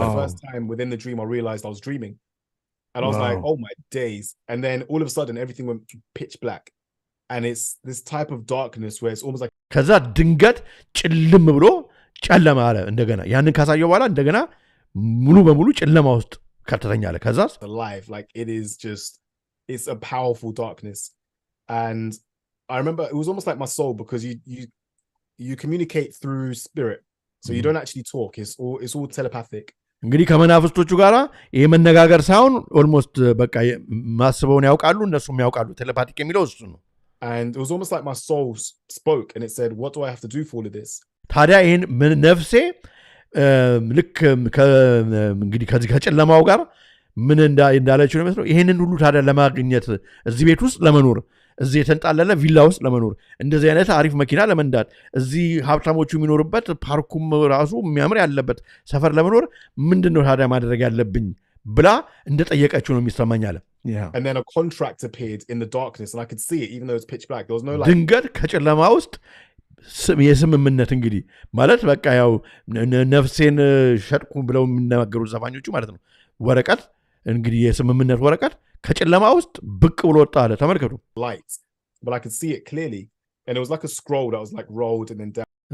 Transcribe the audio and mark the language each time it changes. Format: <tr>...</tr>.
<en>the first time within the dream I realized I was dreaming and I was like oh my days and then all of a sudden everything went pitch black and it's this type of darkness where it's almost like</en> <am>ከዛ ድንገት ጭልም ብሎ ጨለማ አለ እንደገና ያንን ካሳየው በኋላ እንደገና ሙሉ በሙሉ ጨለማ ውስጥ ከተተኛለ ከዛስ</am> <en>alive like it is just it's a powerful darkness and I remember it was almost like my soul because you communicate through spirit so you don't actually talk it's all telepathic</en> <am>እንግዲህ ከመናፍስቶቹ ጋራ ይሄ መነጋገር ሳይሆን ኦልሞስት በቃ ማስበውን ያውቃሉ እነሱም ያውቃሉ ቴሌፓቲክ የሚለው እሱ ነው</am> <en>and it was almost like my soul spoke and it said what do I have to do for all of this</en> <am>ታዲያ ይሄን ነፍሴ ልክ እንግዲህ ከዚህ ከጨለማው ጋር ምን እንዳለችው ነው መስለው ይሄንን ሁሉ ታዲያ ለማግኘት እዚህ ቤት ውስጥ ለመኖር እዚህ የተንጣለለ ቪላ ውስጥ ለመኖር እንደዚህ አይነት አሪፍ መኪና ለመንዳት እዚህ ሀብታሞቹ የሚኖርበት ፓርኩም ራሱ የሚያምር ያለበት ሰፈር ለመኖር ምንድነው ታዲያ ማድረግ ያለብኝ ብላ እንደጠየቀችው ነው የሚሰማኝ አለ</am> <en>and then a contract appeared in the darkness and I could see it even though it's pitch black there was no like</en> <am>ድንገት ከጨለማ ውስጥ የስምምነት እንግዲህ ማለት በቃ ያው ነፍሴን ሸጥኩ ብለው የሚናገሩት ዘፋኞቹ ማለት ነው ወረቀት እንግዲህ የስምምነት ወረቀት ከጨለማ ውስጥ ብቅ ብሎ ወጣ አለ ተመልከቱ</am> <en>light but I could see it clearly and it was like a scroll that was like rolled and then down</en>